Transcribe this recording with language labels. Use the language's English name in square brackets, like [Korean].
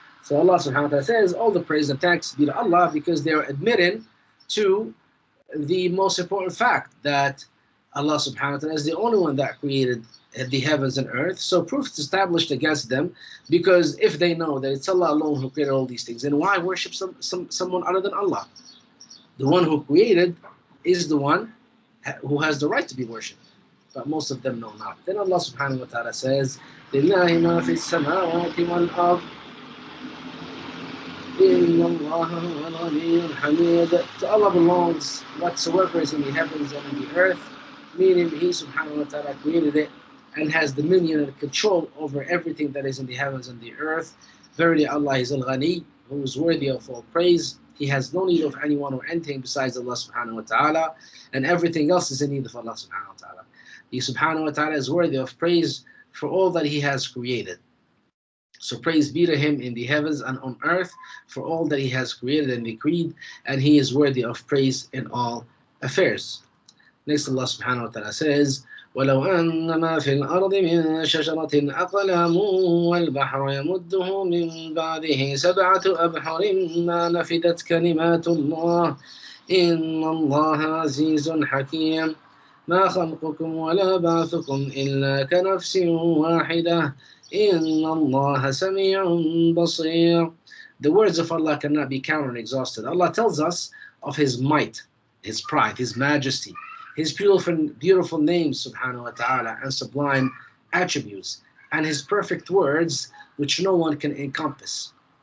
[English] So Allah subhanahu wa ta'ala says all the praise and thanks be to Allah, because they are admitting to the most important fact that Allah subhanahu wa ta'ala is the only one that created the heavens and earth. So proof is established against them, because if they know that it's Allah alone who created all these things, then why worship someone other than Allah? The one who created is the one who has the right to be worshipped. But most of them know not. Then Allah subhanahu wa ta'ala says, [Arabic] لِلَّهِ مَا فِي السَّمَاوَاتِ وَالْأَرْضِ إِنَّ اللَّهَ هُوَ الْغَنِيُّ الْحَمِيدُ. [English] To Allah belongs whatsoever is in the heavens and in the earth, meaning He subhanahu wa ta'ala created it and has dominion and control over everything that is in the heavens and the earth. Verily Allah is al-Ghani, who is worthy of all praise. He has no need of anyone or anything besides Allah subhanahu wa ta'ala, and everything else is in need of Allah subhanahu wa ta'ala. He subhanahu wa ta'ala is worthy of praise for all that He has created. So praise be to Him in the heavens and on earth for all that He has created and decreed, and He is worthy of praise in all affairs. Next, Allah subhanahu wa ta'ala says, [Arabic] وَلَوْ أَنَّ مَا فِي الْأَرْضِ مِنْ شَجَرَةٍ أَقْلَامٌ وَالْبَحْرُ يَمُدُّهُ مِنْ بَعْدِهِ سَبْعَةُ أَبْحُرٍ مَا نَفِدَتْ كَلِمَاتُ اللَّهِ إِنَّ اللَّهَ عَزِيزٌ حَكِيمٌ مَا خَلْقُكُمْ وَلَا بَعْثُكُمْ إِلَّا كَنَفْسٍ وَاحِدَةٍ إِنَّ اللَّهَ سَمِيعٌ بَصِيرٌ. [English] The words of Allah cannot be counted and exhausted. Allah tells us of His might, His pride, His majesty, His beautiful names, subhanahu wa ta'ala, and sublime attributes, and His perfect words, which no one can encompass.